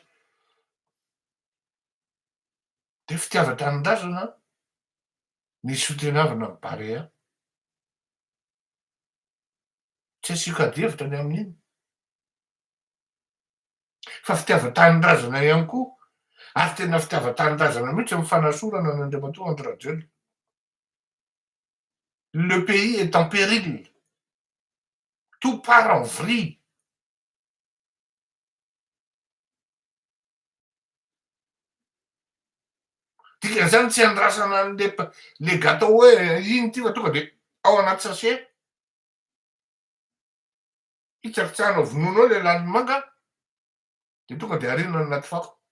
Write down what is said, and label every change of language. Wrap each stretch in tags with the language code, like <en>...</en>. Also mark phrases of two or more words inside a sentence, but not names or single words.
<mg>de fitiava-tanindrazana nisy fitenavana amin'ny Barea tsy asiaka adihevitra ny amin'iny fa fitiava-tanindrazana ihany koa ary tena fitiava-tanindrazana mihitsy mifanasorana n'Andriamatoa Andry Rajoelina.</mg> <fr>Le pays est en péril, tout part en vrille.</fr> <mg>Dikan'izany tsy andrasana</mg> <fr>le gâteau</fr> <mg>hoe iny ty fa tonga de ao anaty sachet hitsakitsahanao vononao le lalomanga de tonga de arinana anaty fako</mg>